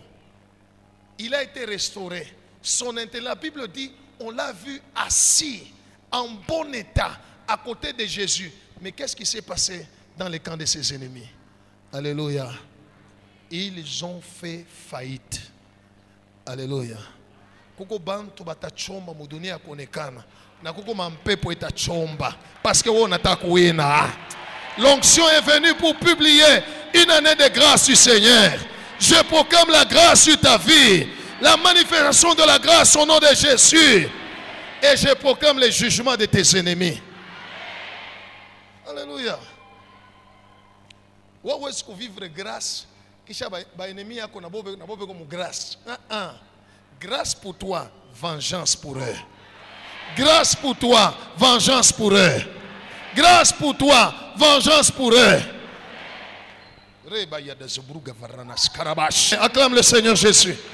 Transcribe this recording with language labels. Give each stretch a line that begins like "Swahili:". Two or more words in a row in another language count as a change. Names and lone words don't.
French: Il a été restauré. La Bible dit, on l'a vu assis en bon état à côté de Jésus. Mais qu'est-ce qui s'est passé dans le camp de ses ennemis? Alléluia. Ils ont fait faillite. Alléluia.
Swahili: Kuko bantu batachomba mudunia konekana. Na kuko mampepo itachomba.
French: Parce que on attaque wina. L'onction est venue pour publier une année de grâce du Seigneur. Je proclame la grâce sur ta vie. La manifestation de la grâce au nom de Jésus. Et je proclame le jugement de tes ennemis. Alléluia. Où est-ce que vivre grâce?
Swahili: Kisha ba ennemi yako na bobe
French: comme grâce. Grâce pour toi, vengeance pour eux. Grâce pour toi, vengeance pour eux. Grâce pour toi, vengeance pour eux. Acclame le Seigneur Jésus.